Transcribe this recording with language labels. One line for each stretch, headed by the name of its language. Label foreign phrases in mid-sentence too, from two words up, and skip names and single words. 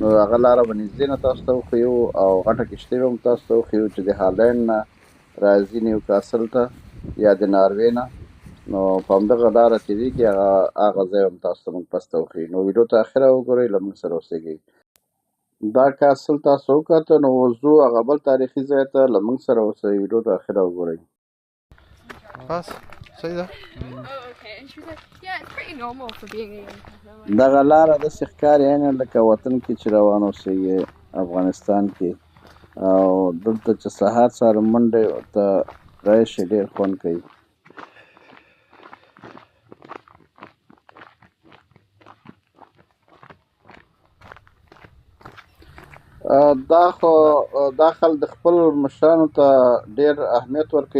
Pashto: هغه لاره به نږدې نه تاسو ته وښیو او غټه کښتۍ به هم تاسو ته وښیو چې د هالند نه راځي نیوکاسل ته یا د ناروې نه نو په همدغه لاره تېرېږي هغه ځای هم تاسو ته موږ پس ته وښیو نو ویډیو ته اخره وګورئ له موږ سره اوسېږئ دا کاسل تاسو وکته نو اوس ځو هغه بل تاریخي ځای ته له موږ سره اوسئ ویډیو ته اخره وګورئ بس صحیح ده
English: Oh, okay. And she was like, yeah, it's pretty normal for being a young person. I'm like,
Pashto: دغه لاره داسې ښکاري عیناً لکه وطن کې چې روان اوسئ افغانستان کې او دلته چې سهار سهار منډې ته راشئ ډېر خوند کوي. دا خلک د خپل مشرانو ته ډېر اهمیت ورکوي.